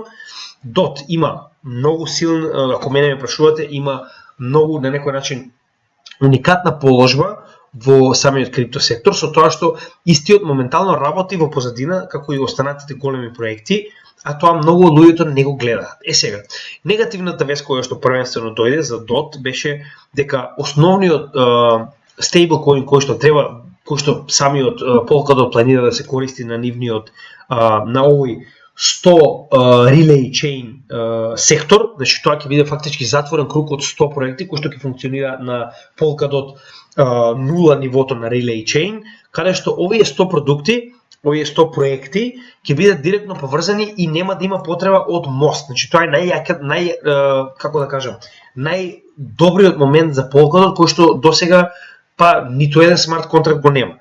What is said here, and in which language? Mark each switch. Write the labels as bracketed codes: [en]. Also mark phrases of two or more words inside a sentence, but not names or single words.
[mk] DOT има многу силна, ако мене ме прашувате, има многу на некој начин уникатна положба во самиот крипто сектор, со тоа што истиот моментално работи во позадина, како и останатите големи проекти, а тоа многу луѓето не го гледаат. Сега, негативната вест која што првенствено дојде за DOT беше дека основниот стейблкоин кој што самиот Polkadot планира да се користи на нивниот на овој 100 [en] relay chain [mk] сектор, значи тоа ќе биде фактички затворен круг од 100 проекти кои што ќе функционира на Polkadot 0 нивото на [en] relay chain, [mk] каде што овие 100 продукти, овие 100 проекти ќе бидат директно поврзани и нема да има потреба од мост. Значи тоа е како да кажам, најдобриот момент за Polkadot кој што досега па ниту еден смарт контракт го нема.